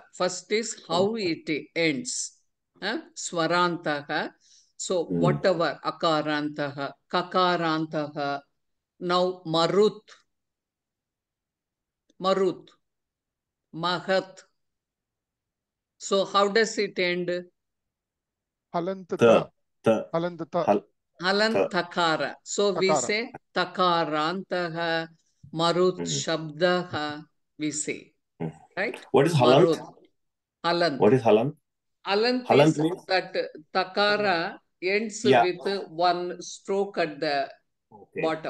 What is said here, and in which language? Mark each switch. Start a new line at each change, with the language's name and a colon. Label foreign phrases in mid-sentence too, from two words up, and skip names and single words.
English: First is how it ends. Swarantaha. So, whatever,
Sanskrit: Akarantaha, Kakarantaha.
English: Now,
Sanskrit: Marut, Mahat.
English: So, how does it end?
Sanskrit: Halantata. Halantata. Halantakara.
English: So, we say
Sanskrit: Takarantaha, Marut Shabdaha,
English: we say. Right? What is Halant? Halant. What is Halant? Halant is means? that Takara ends with one stroke at the bottom.